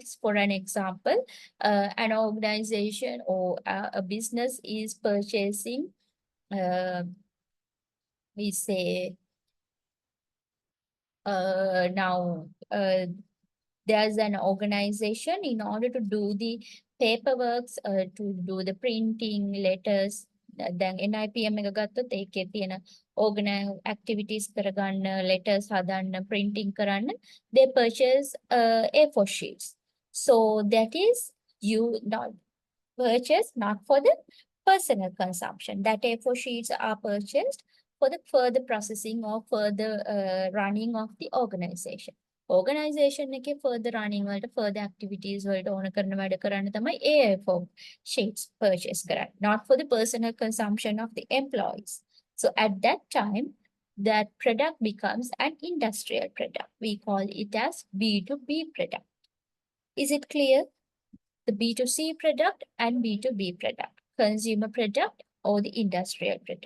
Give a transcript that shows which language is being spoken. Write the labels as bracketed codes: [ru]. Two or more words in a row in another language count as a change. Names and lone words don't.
[en] For an example, an organization or a business is purchasing, we say, now there's an organization in order to do the paperwork, to do the printing, letters. [si] දැන් NIPM එක ගත්තොත් ඒකේ තියෙන activities කරගන්න, letters හදන්න, printing කරන්න, [en] they purchase A4 sheets. So that is you not purchased not for the personal consumption. That A4 sheets are purchased for the further processing or further running of the organization. [si] Organization එකේ [en] further running [si] වලට [en] further activities [si] වලට ඕන කරන වැඩ කරන්න තමයි [en] A4 sheets purchase [si] කරන්නේ, [en] not for the personal consumption of the employees. So at that time, that product becomes an industrial product. We call it as B2B product. Is it clear? The B2C product and B2B product, consumer product or the industrial product.